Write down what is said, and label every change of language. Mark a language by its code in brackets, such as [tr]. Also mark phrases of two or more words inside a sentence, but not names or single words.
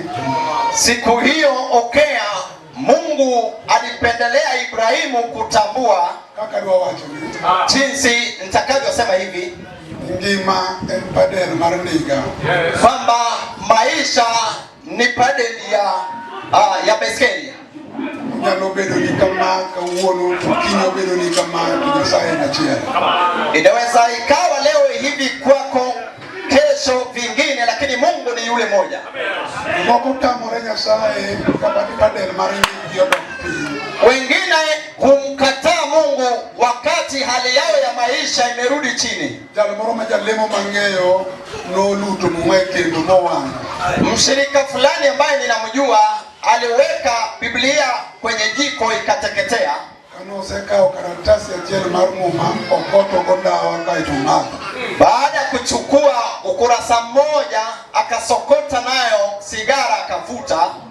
[sw] Siku hiyo okea Mungu alipendelea Ibrahimu kutambua, [luo] Kaka dwa wacho ni [sw] jinsi nitakavyosema hivi, [luo] ngima en padel mar niga. [sw] kwamba maisha ni padeli ya beskeli. [luo] Nyalo bedo ni kama kawuono to kiny obedo ni kama to Nyasaye en achiel. [sw] Inaweza ikawa leo hivi kwako, kesho vingine, lakini Mungu ni yule moja. [luo] Moko tamore Nyasaye kama ni padel mar niga odok piny. [sw] Wengine humkataa Mungu wakati hali yao ya maisha imerudi chini. [luo] Jal moro ma jalemo mang'eyo noluto mwe kendo mowang'. [sw] Mshirika fulani ambaye ninamjua aliweka Biblia kwenye jiko ikateketea. Baada ya kuchukua ukurasa mmoja akasokota nayo sigara akavuta.